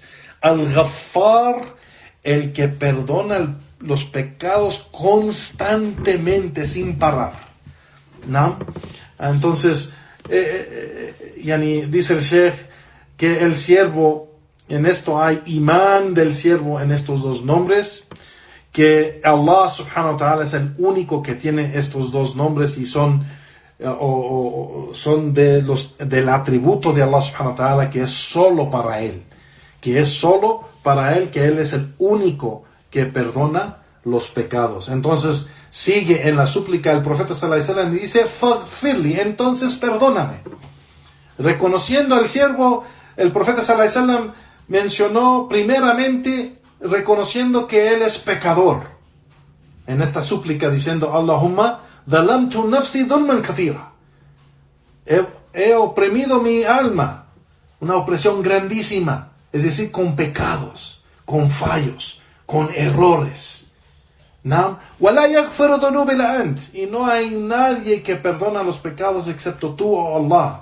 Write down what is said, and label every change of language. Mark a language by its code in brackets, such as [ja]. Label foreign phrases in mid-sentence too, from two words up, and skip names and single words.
[es] Al-Ghaffar, el que perdona los pecados constantemente, sin parar. ¿No? Entonces, dice el Sheikh que el siervo, en esto hay imán del siervo en estos dos nombres, que Allah [ar] سبحانه وتعالى [es] es el único que tiene estos dos nombres y son del atributo de Allah [ar] سبحانه وتعالى, [es] que es solo para Él. Que es solo para Él, que Él es el único que perdona los pecados. Entonces sigue en la súplica el profeta [ar] صلى الله عليه وسلم [es] y dice: Faghfirli, entonces perdóname. Reconociendo al siervo, el profeta [ar] صلى الله عليه وسلم [es] mencionó primeramente reconociendo que él es pecador. En esta súplica diciendo: [ar] اللهم ظلمت نفسي ظلما كثيرا. [es] He oprimido mi alma, una opresión grandísima, es decir, con pecados, con fallos, con errores. Y no hay nadie que perdona los pecados excepto tú, oh Allah.